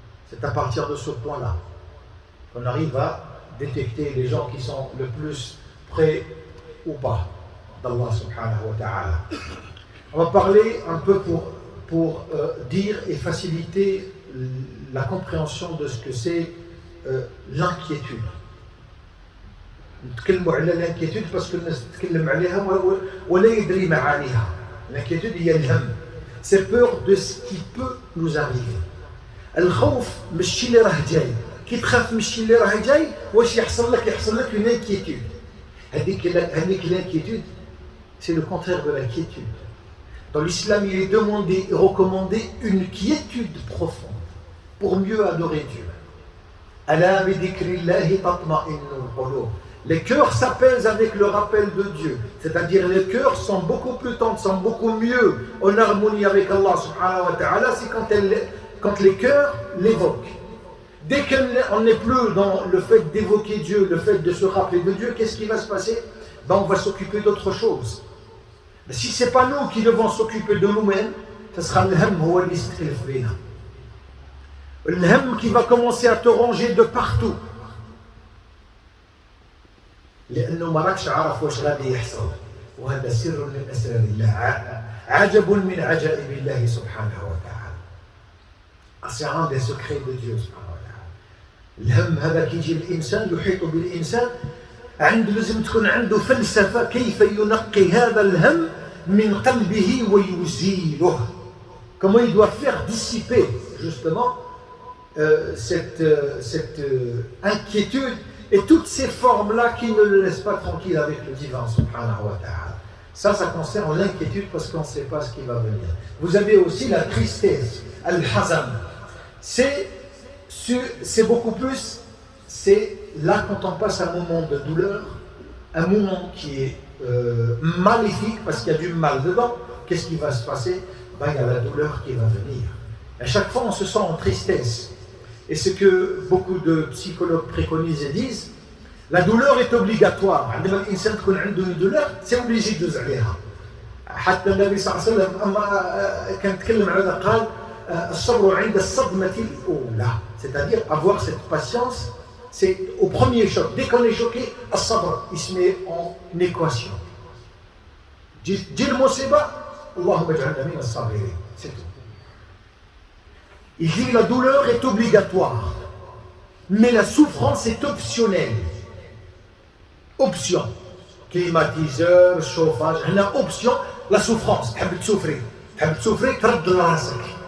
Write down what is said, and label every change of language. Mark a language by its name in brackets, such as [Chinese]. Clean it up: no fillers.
[French] C'est à partir de ce point-là qu'on arrive à détecter les gens qui sont le plus près ou pas d'Allah subhanahu wa ta'ala. On va parler un peu pour dire et faciliter la compréhension de ce que c'est l'inquiétude. [Arabic] نتكلموا على [French] l'inquiétude parce que [Arabic] الناس تتكلم عليها ولا يدري معانيها. [French] L'inquiétude [Arabic] هي الهم. [French] C'est peur de ce qui peut nous arriver. [Arabic] الخوف مش الشيء اللي راه جاي. كي تخاف من الشيء اللي راه جاي واش يحصل لك [French] une inquiétude. [Arabic] هذيك [French] l'inquiétude c'est le contraire de la quiétude. Dans l'islam, il est demandé et recommandé une quiétude profonde pour mieux adorer Dieu. [Arabic] Ala bi dhikrillahi tatma'innul qulub. [French] Les cœurs s'apaisent avec le rappel de Dieu. C'est-à-dire les cœurs sont beaucoup plus tendres, sont beaucoup mieux en harmonie avec Allah subhanahu wa ta'ala, c'est quand les cœurs l'évoquent. Dès qu'on n'est plus dans le fait d'évoquer Dieu, le fait de se rappeler de Dieu, qu'est-ce qui va se passer? On va s'occuper d'autre chose. Mais si ce n'est pas nous qui devons s'occuper de nous-mêmes, ce sera le [Arabic] ham huwa li yastakhlif bina. [French] Le ham qui va commencer à te ranger de partout. [Arabic] لأنه ما راكش عارف واش غادي يحصل وهذا سر من أسرار الله عجب من عجائب الله سبحانه وتعالى. [French] C'est un des secrets de Dieu [Arabic] سبحانه وتعالى. الهم هذا كيجي الإنسان يحيط بالإنسان لازم تكون عنده فلسفة كيف ينقي هذا الهم من قلبه ويزيله. [French] Comment il doit faire dissiper justement cette inquiétude et toutes ces formes-là qui ne le laissent pas tranquille avec le divin subhanahu wa ta'ala. Ça concerne l'inquiétude parce qu'on ne sait pas ce qui va venir. Vous avez aussi la tristesse, al-hazan. C'est beaucoup plus, c'est là quand on passe un moment de douleur, un moment qui est maléfique parce qu'il y a du mal dedans. Qu'est-ce qui va se passer? Il y a la douleur qui va venir. À chaque fois, on se sent en tristesse. Et ce que beaucoup de psychologues préconisent et disent, la douleur est obligatoire. [Arabic] عندما الإنسان تكون عنده [French] une douleur, c'est obligé de [Arabic] عليها. حتى النبي صلى الله عليه وسلم أما كان يتكلم على هذا قال الصبر عند الصدمة الأولى. [French] C'est-à-dire avoir cette patience, c'est au premier choc. Dès qu'on est choqué, [Arabic] الصبر, [French] il se met en équation. [Arabic] جي المصيبة اللهم اجعلنا من الصابرين. [French] C'est tout. Il dit que la douleur est obligatoire, mais la souffrance est optionnelle. Option. Climatiseur, chauffage, on a option, la souffrance. [Arabic] تحب تسوفري ترد لراسك.